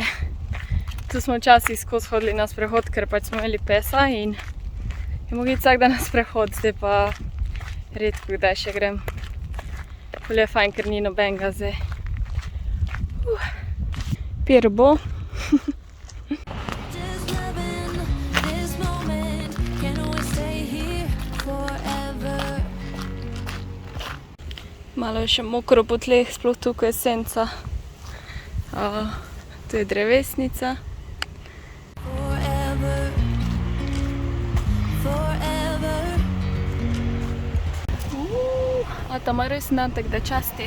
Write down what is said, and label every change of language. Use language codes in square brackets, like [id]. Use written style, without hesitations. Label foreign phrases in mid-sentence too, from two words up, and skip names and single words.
[sl] Tu smo včasih skozi hodili na sprehod, ker pač smo imeli pesa in je mogli vsak dan na sprehod, zdaj pa redko kdaj še grem. Ful je fajn, ker ni nobenega zdaj. Pier bo. [en] Just loving this moment. Can we stay here forever? [sl] Malo je še mokro po tleh, sploh tukaj je senca. Tu je drevesnica. [en] Forever. Forever. [sl] Tam je res dan, tako da časti.